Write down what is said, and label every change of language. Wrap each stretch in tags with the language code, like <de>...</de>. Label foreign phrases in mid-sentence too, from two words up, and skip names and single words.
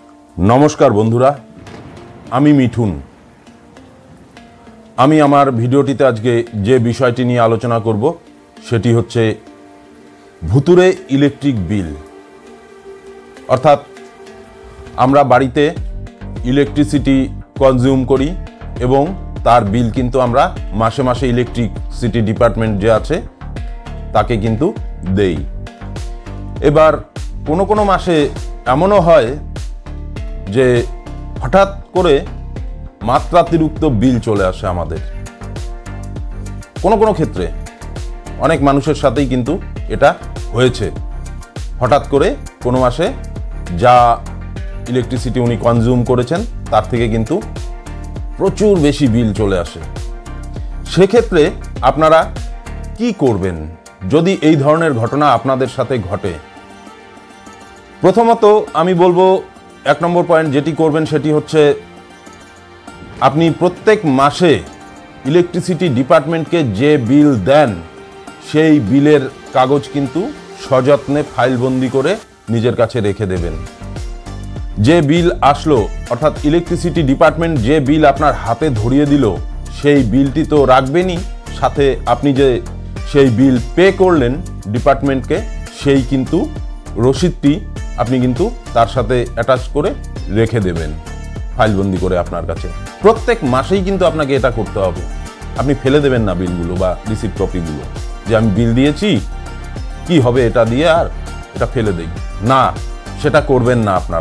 <bn>নমস্কার বন্ধুরা আমি মিঠুন আমি আমার ভিডিওটিতে আজকে যে বিষয়টি নিয়ে আলোচনা করব সেটি হচ্ছে ভুতুড়ে</bn> <en>electric bill</en> <bn>অর্থাৎ আমরা বাড়িতে</bn> <en>electricity consume</en> <bn>করি এবং তার বিল কিন্তু আমরা মাসে মাসে</bn> <en>electricity department</en> <bn>যে আছে তাকে কিন্তু দেই। এবার কোনো কোনো মাসে এমনও হয় যে হঠাৎ করে মাত্রাতিরিক্ত বিল চলে আসে আমাদের কোনো কোনো ক্ষেত্রে অনেক মানুষের সাথেই কিন্তু এটা হয়েছে। হঠাৎ করে কোনো মাসে যা ইলেকট্রিসিটি উনি কনজিউম করেছেন তার থেকে কিন্তু প্রচুর বেশি বিল চলে আসে। সেই ক্ষেত্রে আপনারা কী করবেন যদি এই ধরনের ঘটনা আপনাদের সাথে ঘটে? প্রথমত আমি বলব এক</bn> <en>number point</en> <bn>যেটি করবেন সেটি হচ্ছে আপনি প্রত্যেক মাসে</bn> <en>electricity department</en> <bn>কে যে বিল দেন সেই বিলের কাগজ কিন্তু সযত্নে ফাইলবন্দি করে নিজের কাছে রেখে দেবেন। যে বিল আসলো অর্থাৎ</bn> <en>electricity department</en> <bn>যে বিল আপনার হাতে ধরিয়ে দিল সেই বিলটি তো রাখবেনই, সাথে আপনি যে সেই</bn> <en>bill pay</en> <bn>করলেন ডিপার্টমেন্ট কে সেই কিন্তু রসিদটি আপনি কিন্তু তার সাথে অ্যাটাচ করে রেখে দেবেন ফাইলবন্দি করে আপনার কাছে। প্রত্যেক মাসেই কিন্তু আপনাকে এটা করতে হবে। আপনি ফেলে দেবেন না বিলগুলো বা রিসিপ্ট কপিগুলো যে আমি বিল দিয়েছি কি হবে এটা দিয়ে আর এটা ফেলে দেই না, সেটা করবেন না আপনারা।</bn>